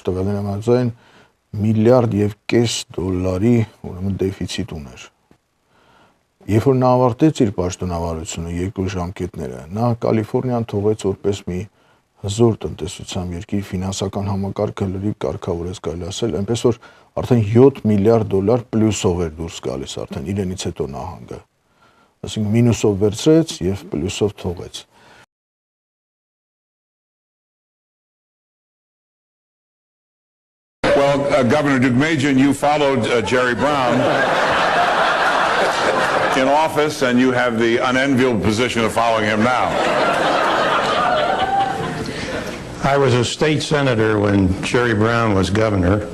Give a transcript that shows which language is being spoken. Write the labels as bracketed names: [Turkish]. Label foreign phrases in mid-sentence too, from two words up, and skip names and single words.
[Armenian] տվյալների համաձայն $1.5 միլիարդ ուրեմն դեֆիցիտ ուներ։ Երբ որ նա ավարտեց իր պաշտոնավարությունը երկու ժամկետները, նա Կալիֆորնիան թողեց որպես մի հզոր տնտեսությամբ երկիր, ֆինանսական համակարգը լրիվ կարգավորեց, կարելի ասել, այնպես որ արդեն $7 միլիարդ պլյուսով էր դուրս գալիս արդեն իրենից հետո նահանգը։ Այսինքն մինուսով վերցրեց եւ պլյուսով թողեց։ [English] Well, Governor Dookmejian, you followed Jerry Brown in office, and you have the unenviable position of following him now. I was a state senator when Jerry Brown was governor.